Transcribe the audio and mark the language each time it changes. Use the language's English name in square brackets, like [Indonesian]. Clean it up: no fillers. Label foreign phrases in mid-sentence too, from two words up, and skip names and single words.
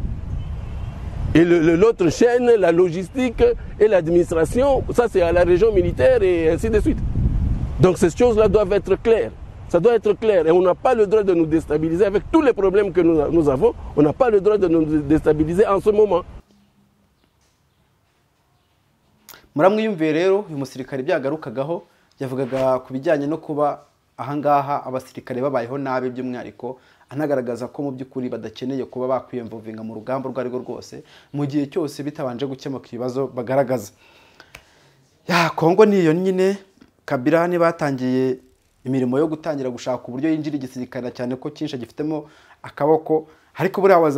[French] Et l'autre chaîne, la logistique et l'administration, ça c'est à la région militaire et ainsi de suite. Donc ces choses-là doivent être claires. Ça doit être clair. Et on n'a pas le droit de nous déstabiliser avec tous les problèmes que nous avons. On n'a pas le droit de nous déstabiliser en ce moment. [Kinyarwanda] muramwiyumviye rero uyu musirikare byagarukagaho yavugaga ku bijyanye no kuba ahangaha abasirikare babayeho nabi by'umwihariko anagaragaza ko mu by'ukuri badakeneye kuba bakwiyemvuvinga mu rugamba urwo arirwo rwose mu gihe cyose bitabanje gukemuka ibibazo bagaragaza. Kongo niyo nyine Kabila ni batangiye imirimo yo gutangira gushaka uburyo yinjira igisirikare cyane ko cyinshi gifitemo akaboko, ariko buri